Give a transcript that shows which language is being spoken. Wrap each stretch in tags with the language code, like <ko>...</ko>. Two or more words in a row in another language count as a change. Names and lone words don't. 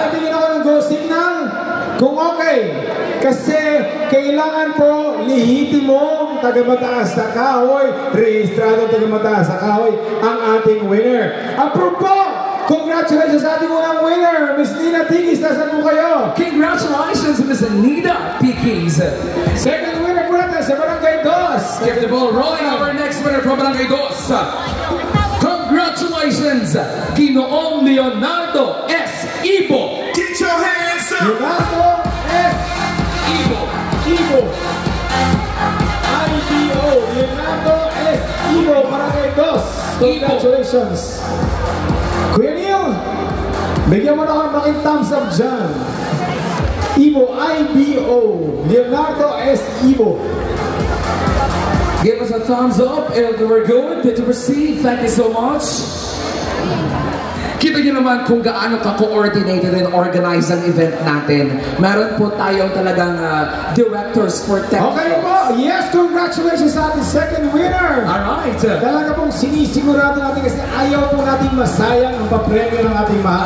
<tl>At natin ako ng go signal kung okay. Kasi kailangan po lihitin mo taga-mataas na kahoy, rehistrado taga-mataas na kahoy ang ating winner. Approve po! Congratulations sa ating unang winner, Miss Nina Tikis. Nasaan po kayo? Congratulations, Miss Nida Tikis.</tl> <en>Second winner</en> <tl>po natin sa Barangay 2.</tl> <en>Keep the ball rolling. Our next winner from Barangay 2. Congratulations, Ginoong Leonardo S. Ibo. Get your hands up! Leonardo S. Ibo. Ibo. IBO. Leonardo S. Ibo, Barangay 2. Congratulations.</en> <tl>Kuya Neil, bigyan mo na ako ng malaking</tl> <en>thumbs up</en> <tl>dyan. Ibo, IBO. Leonardo S. Ibo.</tl> <en>Give us a thumbs up and we're good to proceed. Thank you so much.</en> <tl>Kita nyo naman kung gaano ka-</tl> <en>coordinated and organized</en> <tl>ang event natin. Meron po tayong talagang</tl> <en>directors for technical.</en> <tl>Okay po. Yes, congratulations sa ating</tl> <en>second winner.</en> <tl>Alright. Talaga pong sinisigurado natin kasi ayaw po natin masayang ang papremyo ng ating mahal.</tl>